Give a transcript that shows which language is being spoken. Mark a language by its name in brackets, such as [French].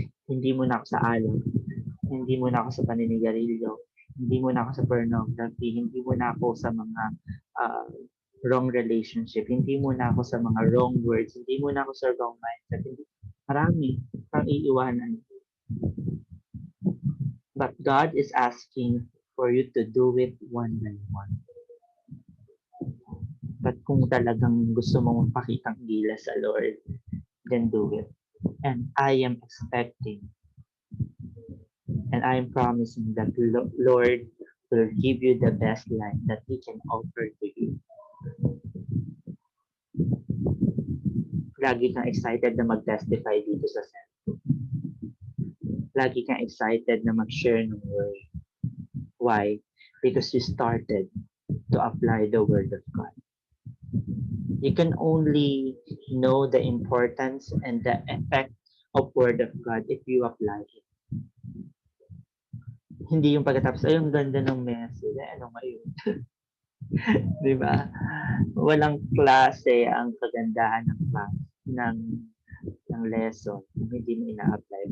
[Filipino] Hindi muna ako sa alak, hindi muna ako sa paninigarilyo, hindi muna ako sa pornography, hindi muna ako sa mga ah, wrong relationship, hindi muna ako sa mga wrong words, hindi muna ako sa wrong mindset. Hindi, marami pang iiwanan. [English] But God is asking for you to do it one by one. [Filipino] But kung talagang gusto mong pakitang gila sa Lord, [English] then do it. And I am expecting and I am promising that Lord will give you the best life that He can offer to you. [Filipino] Lagi kang excited na mag-testify dito sa center. Lagi kang excited na mag-share ng word. Why? [English] Because you started to apply the word of God. You can only know the importance and the effect of word of God if you apply it. [Filipino] Hindi yung pagkatapos, ay, ang ganda ng message. Ano ngayon? Di ba? Walang klase ang kagandahan ng class, ng lesson kung hindi mo ina-apply.